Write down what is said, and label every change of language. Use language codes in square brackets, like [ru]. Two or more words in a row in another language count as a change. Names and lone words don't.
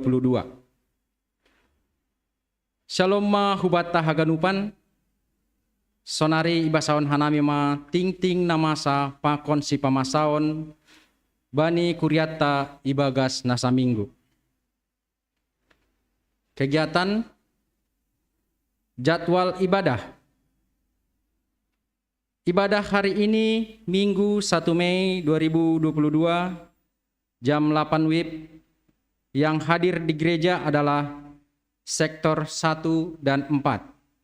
[bts] Shalom ma hubata haganupan. Sonari ibasaon hanami ma ting namasa pakon si pamasaon bani kuriata ibagas nasa minggu. [id] Kegiatan jadwal ibadah. Ibadah hari ini Minggu 1 Mei 2022 jam 8 WIB. Yang hadir di gereja adalah sektor 1 dan 4.